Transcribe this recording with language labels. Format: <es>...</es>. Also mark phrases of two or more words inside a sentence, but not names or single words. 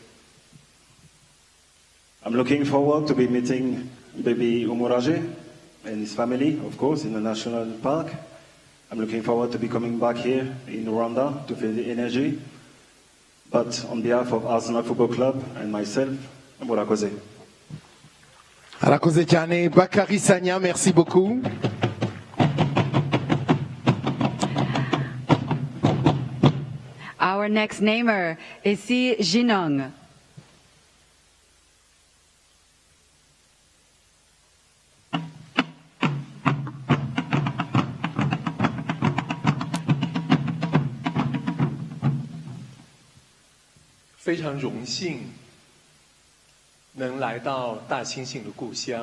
<en>I'm looking forward to be meeting baby Umuraje and his family, of course, in the national park. I'm looking forward to be coming back here in Rwanda to feel the energy. But on behalf of Arsenal Football Club and myself,</en> <rw>murakoze. Arakoze cyane Kwita Izina,</rw> <fr>merci beaucoup.</fr> <en>Our next namer is Si Jinong.</en> <zh>非常荣幸能来到大猩猩的故乡。</zh>